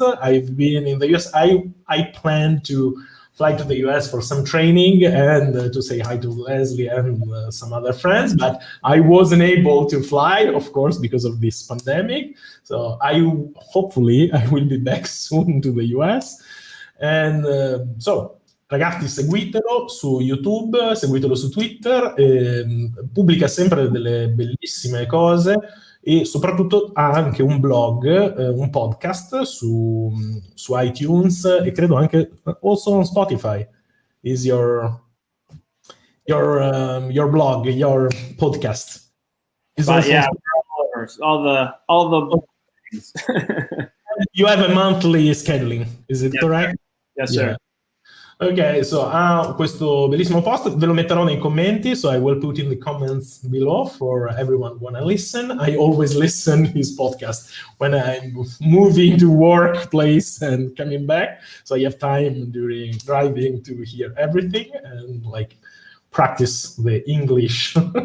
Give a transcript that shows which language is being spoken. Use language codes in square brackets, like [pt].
[en] I've been in the US. I plan to fly to the US for some training and to say hi to Leslie and some other friends, but I wasn't able to fly, of course, because of this pandemic. So hopefully I will be back soon to the US. [it] And so, ragazzi, seguitelo su YouTube, seguitelo su Twitter, pubblica sempre delle bellissime cose. E soprattutto ha anche un blog, un podcast su iTunes e credo anche [en] also on Spotify is your blog, your podcast. Yeah, course. All the things. You have a monthly scheduling, is it Yes, correct? Yes, sir. Ok, so [it] questo bellissimo post ve lo metterò nei commenti, [en] so I will put in the comments below for everyone who wanna listen. I always listen his podcast when I'm moving to workplace and coming back, so I have time during driving to hear everything and like practice the English.